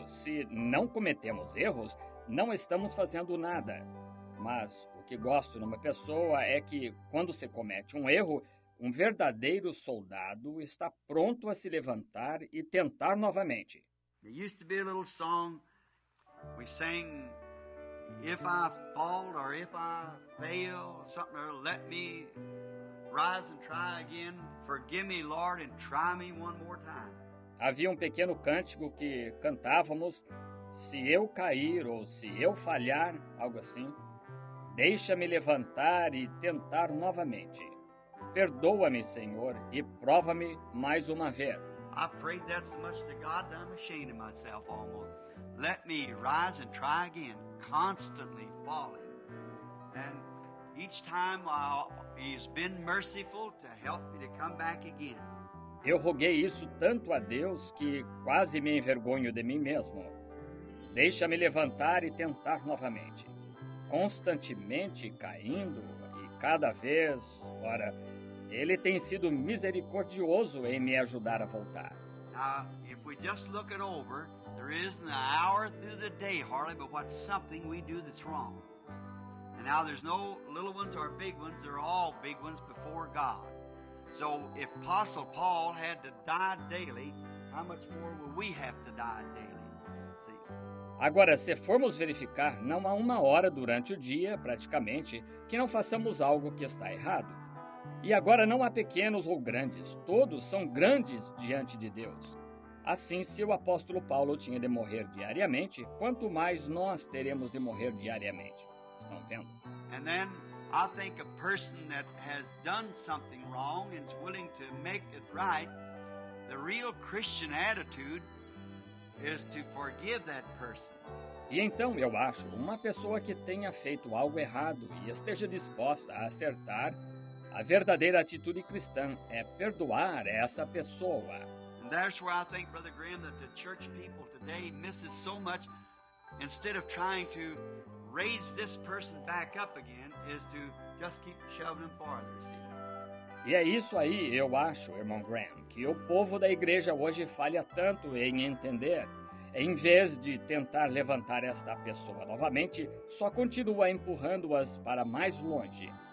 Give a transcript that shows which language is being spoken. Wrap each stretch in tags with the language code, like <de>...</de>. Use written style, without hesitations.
<pt>Se não cometemos erros, não estamos fazendo nada. Mas o que gosto numa pessoa é que, quando se comete um erro, um verdadeiro soldado está pronto a se levantar e tentar novamente.</pt> <en>There used to be a little song we sang, if I fall or if I fail, something, or let me rise and try again. Forgive me, Lord, and try me one more time.</en> <pt>Havia um pequeno cântico que cantávamos, se eu cair ou se eu falhar, algo assim, deixa-me levantar e tentar novamente. Perdoa-me, Senhor, e prova-me mais uma vez.</pt> <en>I prayed that so much to God that I'm ashamed of myself almost. Let me rise and try again, constantly falling. And each time He's been merciful to help me to come back again.</en> <pt>Eu roguei isso tanto a Deus que quase me envergonho de mim mesmo. Deixa-me levantar e tentar novamente. Constantemente caindo e cada vez, ora, Ele tem sido misericordioso em me ajudar a voltar.</pt> <en>Now, if we just look it over, there isn't an hour through the day hardly but what's something we do that's wrong. And now there's no little ones or big ones, they're all big ones before God. So if Apostle Paul had to die daily, how much more will we have to die daily? See?</en> <pt>Agora, se formos verificar, não há uma hora durante o dia, praticamente, que não façamos algo que está errado. E agora não há pequenos ou grandes, todos são grandes diante de Deus. Assim, se o apóstolo Paulo tinha de morrer diariamente, quanto mais nós teremos de morrer diariamente. Estão vendo?</pt> <en>And then I think a person that has done something wrong and is willing to make it right, the real Christian attitude is to forgive that person.</en> <pt>E então, eu acho, uma pessoa que tenha feito algo errado e esteja disposta a acertar, a verdadeira atitude cristã é perdoar essa pessoa.</pt> <en>And that's where I think, Brother Graham, that the church people today miss it so much. Instead of trying to raise this person back up again, is to just keep shoving him farther, see?</en> <pt>E é isso aí, eu acho, irmão Graham, que o povo da igreja hoje falha tanto em entender. Em vez de tentar levantar esta pessoa novamente, só continua empurrando-as para mais longe.</pt>